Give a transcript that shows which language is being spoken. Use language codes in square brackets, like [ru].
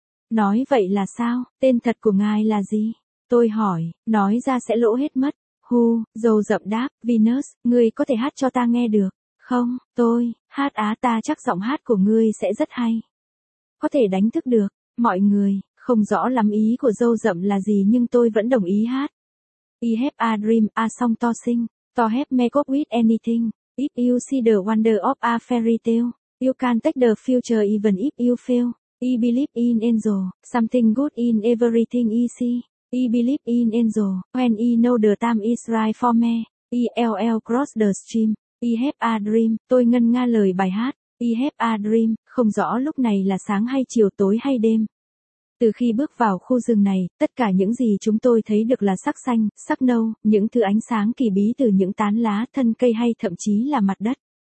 [vi] Nói vậy là sao, tên thật của ngài là gì? Tôi hỏi, nói ra sẽ lỗ hết mất. Hu, Dâu Rậm đáp, Venus, ngươi có thể hát cho ta nghe được. Không, tôi, hát á, ta chắc giọng hát của ngươi sẽ rất hay. Có thể đánh thức được, mọi người, không rõ lắm ý của Dâu Rậm là gì nhưng tôi vẫn đồng ý hát. [en] I have a dream, a song to sing, to help me cope with anything. If you see the wonder of a fairy tale, you can take the future even if you fail. I believe in angel, something good in everything I see. I believe in angel, when I know the time is right for me. I'll cross the stream. I have a dream, [vi] tôi ngân nga lời bài hát. I have a dream, không rõ lúc này là sáng hay chiều tối hay đêm. Từ khi bước vào khu rừng này, tất cả những gì chúng tôi thấy được là sắc xanh, sắc nâu, những thứ ánh sáng kỳ bí từ những tán lá, thân cây hay thậm chí là mặt đất.